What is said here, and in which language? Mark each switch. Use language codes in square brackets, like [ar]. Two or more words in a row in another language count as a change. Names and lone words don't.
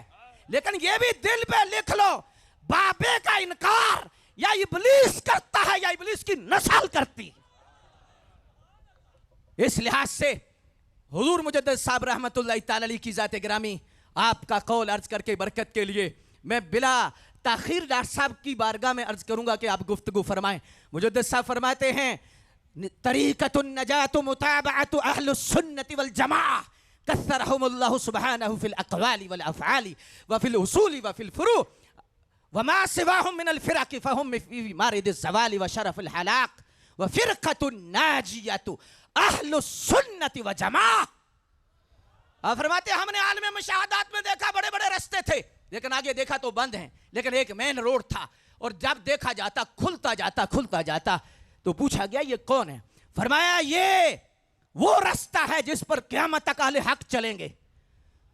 [hi] लेकिन यह भी दिल पे लिख लो, बाबे का इनकार या इब्लीस करता है या इब्लीस की नस्ल करती। इस लिहाज से हुजूर मुजद्दिद साहब [ar] رحمة الله تعالى عليه [hi] की जात गिरामी, आपका कौल अर्ज करके बरकत के लिए मैं बिला ताखीर डॉक्टर साहब की बारगाह में अर्ज करूंगा कि आप गुफ्तगू फरमाएं। मुजद्दिद साहब फरमाते हैं, [ar] طريقة النجاة متابعة أهل السنة والجماعة كثرهم الله سبحانه في الأقوال والأفعال وفي الأصول وفي الفروع وما سواهم من الفرق فهم في معرض الزوال وشرف الهلاك وفرقة الناجية أهل السنة والجماعة. [hi] आप फरमाते हमने आलम मुशाहदात में देखा बड़े बड़े रास्ते थे, लेकिन आगे देखा तो बंद हैं, लेकिन एक [en] main road [hi] था, और जब देखा जाता खुलता जाता तो पूछा गया ये कौन है? फरमाया ये वो रास्ता है जिस पर क़यामत तक अहले हक चलेंगे।